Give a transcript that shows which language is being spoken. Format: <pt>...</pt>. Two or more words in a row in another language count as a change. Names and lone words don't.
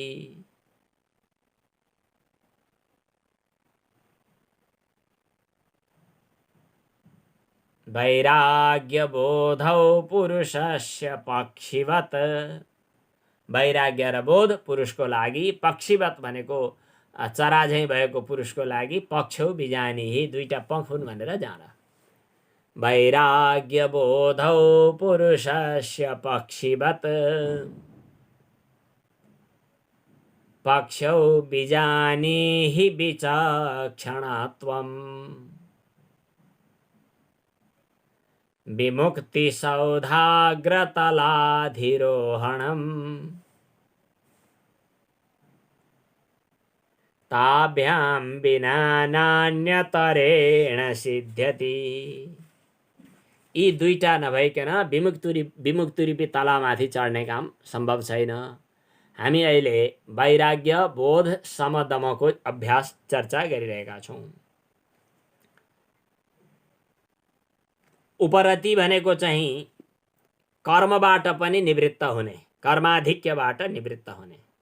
<sa>वैराग्य बोधौ पुरुषस्य पक्षिवत,</sa> <ne>वैराग्य र बोध पुरुषको लागि, पक्षिवत भनेको चरा झैँ भएको पुरुषको लागि,</ne> <sa>पक्षौ बिजानीहि,</sa> <ne>दुईटा पख हुन् भनेर जान।</ne> <sa>वैराग्य बोधौ पुरुषस्य पक्षिवत, पक्षौ बिजानीहि विचक्षणत्वम्, विमुक्ति सौधाग्र तलाधिरोहणम्, ताभ्यां विना नान्यतरेण सिद्ध्यति।</sa> <ne>यी दुईटा नभइकन विमुक्तिरूपी तलामाथि चढ्ने काम सम्भव छैन। हामी अहिले वैराग्य बोध समदमको अभ्यास चर्चा गरिरहेका छौँ। उपरति भनेको चाहिँ कर्मबाट पनि निवृत्त हुने, कर्माधिक्यबाट निवृत्त हुने।</ne>